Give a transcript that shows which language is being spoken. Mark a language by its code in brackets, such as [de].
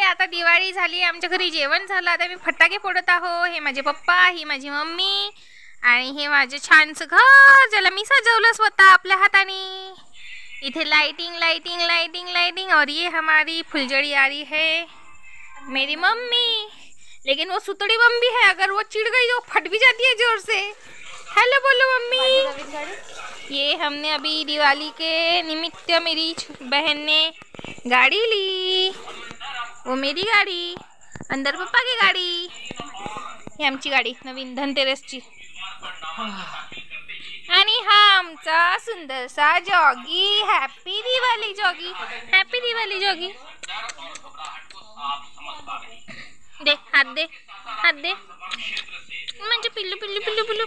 [mr] आता दिवाळी झाली, आमच्या घरी जेवण झालं. आता मी फटाके फोडत आहो. हे माझे पप्पा, ही माझी मम्मी आणि हे माझे छानसं घर ज्याला मी सजवलं स्वतः आपल्या हाताने. [hi] इथे लाइटिंग लाइटिंग लाइटिंग लाइटिंग. और ये हमारी फुलझड़ी आ रही है मेरी मम्मी. लेकिन वो सुतड़ी बम भी है, अगर वो चिढ़ गई तो फट भी जाती है जोर से. हेलो बोलो मम्मी. ये हमने अभी दिवाली के निमित्त मेरी बहन ने गाड़ी ली. वो मेरी गाड़ी, अंदर पप्पा की गाड़ी. [mr] ही आमची गाडी नवीन धनतेरसची. आणि हा आमचा सुंदरसा जॉगी. हॅपी दिवाळी जॉगी. हॅपी दिवाळी जॉगी. दे हात दे, हात दे. म्हणजे पिल्लू पिल्लू पिल्लू पिल्लू.